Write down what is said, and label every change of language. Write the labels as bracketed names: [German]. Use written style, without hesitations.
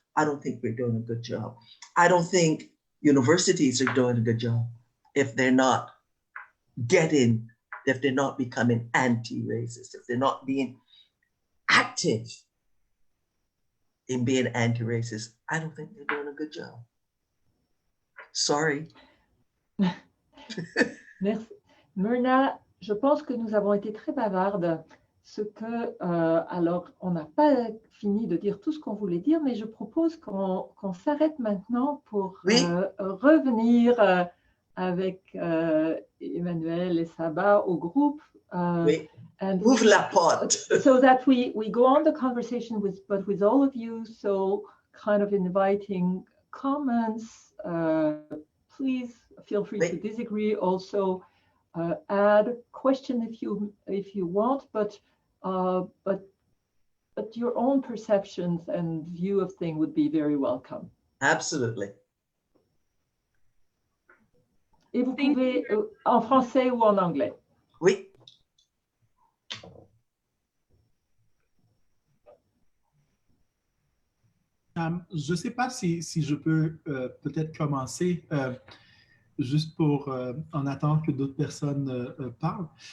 [English] I don't think we're doing a good job. I don't think universities are doing a good job if they're not becoming anti-racist, if they're not being active in being anti-racist. I don't think they're doing a good job. Sorry. [French] Merci. Myrna, je pense que nous avons été très bavardes. Alors, on n'a pas fini de dire tout ce qu'on voulait dire, mais je propose qu'on s'arrête maintenant pour revenir avec Emmanuel et Saba au groupe. Oui. Ouvre la porte. [English] So that we go on the conversation with all of you. So kind of inviting comments. Please feel free to disagree. Also, add question if you want, but your own perceptions and view of things would be very welcome. Absolutely. [French] Et vous pouvez en français ou en anglais. Oui. Je ne sais pas si je peux peut-être commencer juste pour en attendant que d'autres personnes parlent.